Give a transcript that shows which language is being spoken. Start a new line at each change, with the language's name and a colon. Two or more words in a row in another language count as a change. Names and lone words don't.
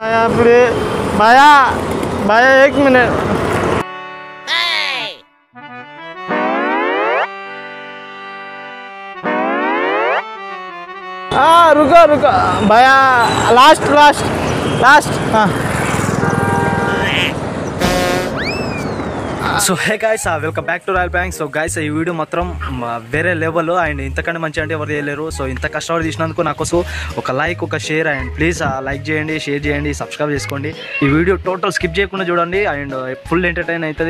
Hindi: भैया प्लीज भैया भैया 1 मिनट रुको रुको भैया
English: last last last
Hindi: हाँ
English: so hey guys welcome back to Royal Bank. so guys
Telugu: ఈ వీడియో మాత్రం వేరే లెవెల్ అండ్ ఇంతకంటే మంచి అంటే ఎవరు చేయలేరు. సో ఇంత కష్టపడి తీసినందుకు నాకు ఒక లైక్ ఒక షేర్
English: and please like
Telugu: చేయండి, షేర్ చేయండి, సబ్స్క్రైబ్ చేసుకోండి. ఈ వీడియో
English: total skip
Telugu: చేయకుండా చూడండి
English: and full entertain
Telugu: అవుతుంది.